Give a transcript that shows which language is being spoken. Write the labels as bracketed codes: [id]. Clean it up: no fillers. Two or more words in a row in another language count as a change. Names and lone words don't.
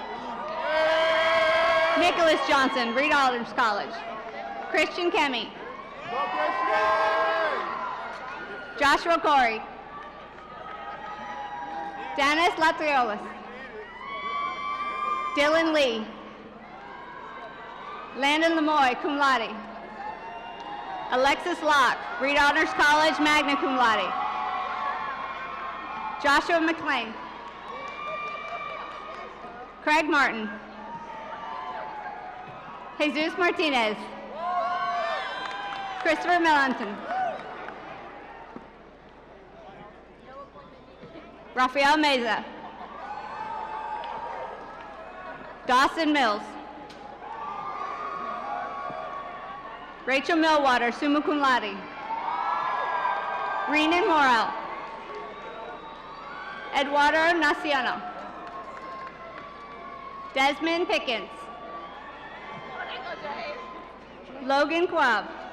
[en] Nicholas Johnson, Reed Alders College. Christian Kemi. Joshua Corey. Dennis Latriolas. Dylan Lee. Landon Lemoy, [la] cum laude. [en] Alexis Locke, Reed Honors College, [la] magna cum laude. [en] Joshua McLean. Craig Martin. Jesus Martinez. Christopher Millington. Rafael Meza. Dawson Mills. Rachel Millwater, [la] summa cum laude. [en] Renan Morel. Eduardo Naciano. Desmond Pickens. Logan Quab.